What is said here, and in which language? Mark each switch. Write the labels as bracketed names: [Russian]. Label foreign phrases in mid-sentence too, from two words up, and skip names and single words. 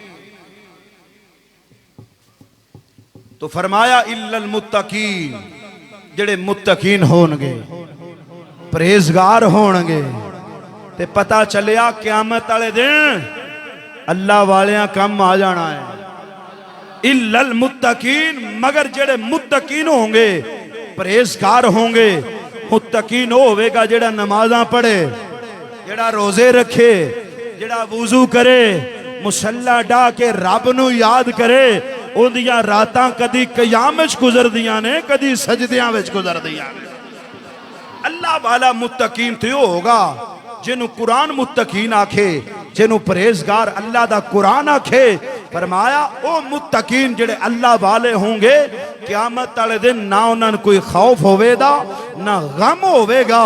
[Punjabi] تو فرمایا [Arabic] الا المتقین، [Punjabi] جڑے متقین ہون گے، پرہیزگار ہون گے. تے پتہ چلیا قیامت والے دن اللہ والیاں کم آ جانا ہے. [Arabic] الا المتقین، [Punjabi] مگر جڑے متقین ہوں گے، پرہیزگار ہوں گے. متقین ہوئے گا جڑا نمازاں پڑھے، جڑا روزے رکھے، جڑا وضو کرے، مصلی ڈا کے رب نو یاد کرے. ان دیاں راتاں کدی قیام وچ گزر دیاں نے، کدی سجدیاں وچ گزر دیاں نے. اللہ والا متقین تو ہوگا جنہوں قرآن متقین آکھے، جنہوں پرہیزگار اللہ دا قرآن آکھے. فرمایا او متقین جڑے اللہ والے ہوں گے قیامت والے دن نہ انہاں کوئی خوف ہوئے دا نہ غم ہوئے گا.